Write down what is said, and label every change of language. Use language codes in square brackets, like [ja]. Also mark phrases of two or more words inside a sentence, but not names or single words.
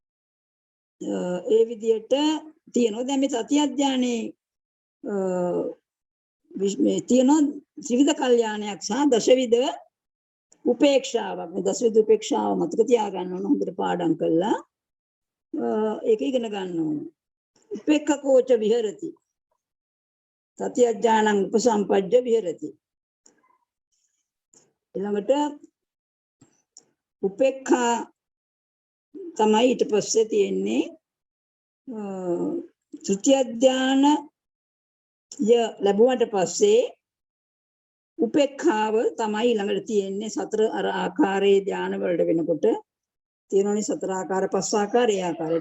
[si] ඒ විදිහට තියෙනවා. දැන් මේ තතිය ධානයේ මේ තියෙනවා ත්‍රිවිධ කල්යාණයක් සහ දශවිධ උපේක්ෂාවක්. මේ දශවිධ උපේක්ෂාව මතක තියාගන්න ඕන හොඳට පාඩම් කළා. ඒක ඉගෙන ගන්න ඕන. [pi] උපේක්ඛකෝච විහෙරති. තතිය ඥානං උපසම්පජ්ජ විහෙරති. [si] ඊළඟට උපේක්ඛා තමයි ඊට පස්සේ තියෙන්නේ තෘතිය ඥාන ලැබුවට පස්සේ උපේක්ඛාව තමයි ඊළඟට තියෙන්නේ සතර අර ආකාරයේ ධාන වලට වෙනකොට තියෙනෝනේ සතර ආකාර පස් ආකාරයේ ආකාරයට.